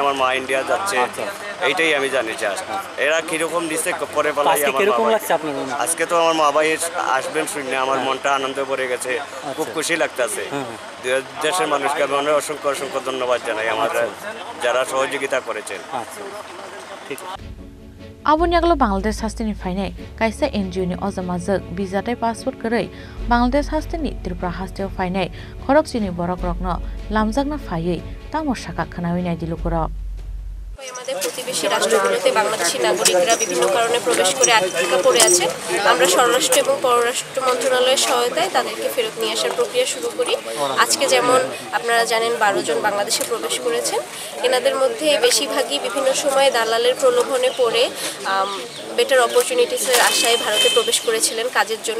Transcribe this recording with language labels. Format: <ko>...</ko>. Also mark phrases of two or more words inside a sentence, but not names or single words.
<bn>আমার মা ইন্ডিয়া যাচ্ছে, এইটাই আমি জানি। জাস্ট এরা কিরকম দিচ্ছে পরে পালাই। আজকে তো আমার মা ভাই আসবেন শুনে আমার মনটা আনন্দ ভরে গেছে, খুব খুশি লাগতেছে। দেশের মানুষকে আমি অসংখ্য ধন্যবাদ জানাই, আমার যারা সহযোগিতা করেছেন।</bn> <trp>Abun yaglo Bangladesh hastini fainai kaisa NGO ni ozamazak bizatai passport korei Bangladesh hastini Tripura hasteo fainai khorok chini borok rokno lamjakna phaiei tamo shaka khanawi nai dilukuro</trp> <bn>আমাদের প্রতিবেশী রাষ্ট্রগুলোতে বাংলাদেশি নাগরিকরা বিভিন্ন কারণে প্রবেশ করে আটকা পড়ে আছে। আমরা স্বরাষ্ট্র এবং পররাষ্ট্র মন্ত্রণালয়ের সহায়তায় তাদেরকে ফেরত নিয়ে আসার প্রক্রিয়া শুরু করি। আজকে যেমন আপনারা জানেন 12 জন বাংলাদেশে প্রবেশ করেছেন। এনাদের মধ্যে বেশিরভাগই বিভিন্ন সময়ে দালালের প্রলোভনে পড়ে</bn> <en>better opportunities</en> <bn>আশায় ভারতে প্রবেশ করেছিলেন কাজের জন্য।</bn>